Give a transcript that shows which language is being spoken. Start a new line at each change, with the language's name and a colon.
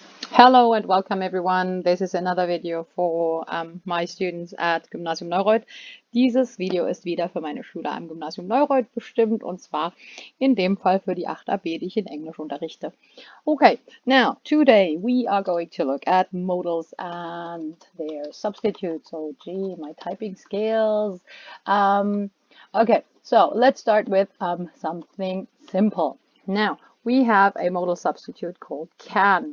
English: Hello and welcome everyone. This is another video for my students at Gymnasium Neureuth.
German: Dieses Video ist wieder für meine Schüler am Gymnasium Neureuth bestimmt und zwar in dem Fall für die 8ab, die ich in Englisch unterrichte.
English: Okay, now today we are going to look at modals and their substitutes. So gee, my typing skills. Okay, so let's start with something simple. Now, we have a modal substitute called can.